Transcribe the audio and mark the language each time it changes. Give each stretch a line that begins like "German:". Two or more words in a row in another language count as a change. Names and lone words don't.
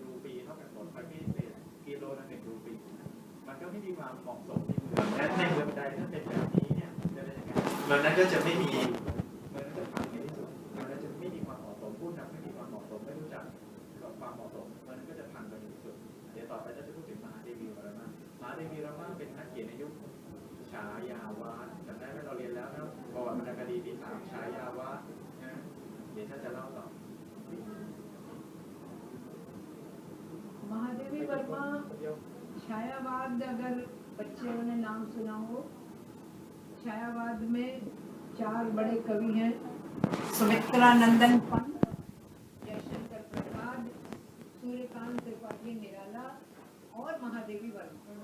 Thai: รูปีเท่ากันหมดไปไม่เศษกิโลละ1 รูปีมันก็ไม่มีความเหมาะสมในเมืองและในเมืองใดถ้าเป็นแบบนี้เนี่ยจะเป็นยังไงเมืองนั้นก็จะไม่มีเมืองนั้นจะพังในที่สุดเมืองนั้นจะไม่มีความเหมาะสมผู้นำไม่มีความเหมาะสมไม่รู้จักความเหมาะสมเมืองนั้นก็จะพังไปในที่สุดเดี๋ยวต่อไปจะพูดถึงมหาเดวีวรามามหาเดวีวรามาเป็นนักเขียนในยุคฉายาวาสจำได้ไหมเราเรียนแล้วนะประวัติวรรณคดีที่3ฉายาวาสนะเดี๋ยวท่านจะเล่าต่อ
Hindi: महादेवी वर्मा छायावाद अगर बच्चों ने नाम सुना हो, छायावाद में 4 बड़े कवि हैं, सुमित्रा नंदन पंत, जयशंकर प्रसाद, सूर्यकांत त्रिपाठी निराला और महादेवी वर्मा।